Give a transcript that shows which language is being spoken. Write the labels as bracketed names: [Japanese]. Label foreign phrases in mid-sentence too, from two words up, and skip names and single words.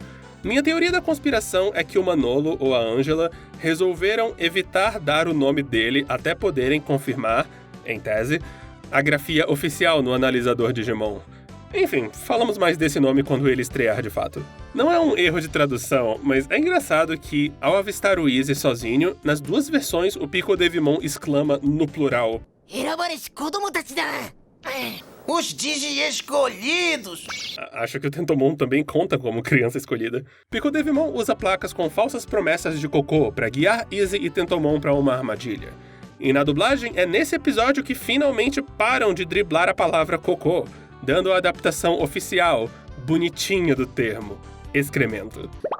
[Portuguese] Minha teoria da conspiração é que o Manolo ou a Angela resolveram evitar dar o nome dele até poderem confirmar, em tese, a grafia oficial no analisador Digimon. Enfim, falamos mais desse nome quando ele estrear de fato. Não é um erro de tradução, mas é engraçado que, ao avistar o Izzy sozinho, nas duas versões o Picodevimon exclama no plural, [Japanese] 選ばれし子供たちだ。 [Portuguese] Os Digi escolhidos! Acho que o Tentomon também conta como criança escolhida. Picodevimon usa placas com falsas promessas de cocô para guiar Izzy e Tentomon para uma armadilha. E na dublagem é nesse episódio que finalmente param de driblar a palavra cocô, dando a adaptação oficial, bonitinha do termo, excremento.